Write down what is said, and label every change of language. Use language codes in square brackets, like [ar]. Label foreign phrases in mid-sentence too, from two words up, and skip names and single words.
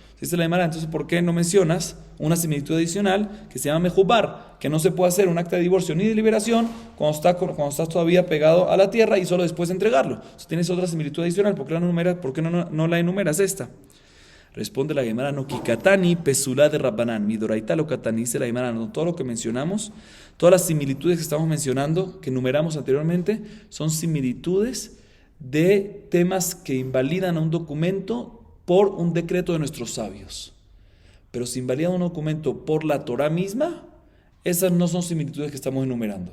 [es] Dice la Gemara, entonces, ¿por qué no mencionas una similitud adicional que se llama mejubar? Que no se puede hacer un acta de divorcio ni de liberación cuando estás todavía pegado a la tierra y solo después de entregarlo. Entonces, tienes otra similitud adicional, ¿por qué no la enumeras esta? Responde la Gemara, no, [arc] kikatani pesulá de Rabbanán, midoraita lo katani, [es] dice la Gemara, no, todo lo que mencionamos, todas las similitudes que estamos mencionando, que enumeramos anteriormente, son similitudes de temas que invalidan a un documento por un decreto de nuestros sabios. Pero si invalida un documento por la Torah misma, esas no son similitudes que estamos enumerando.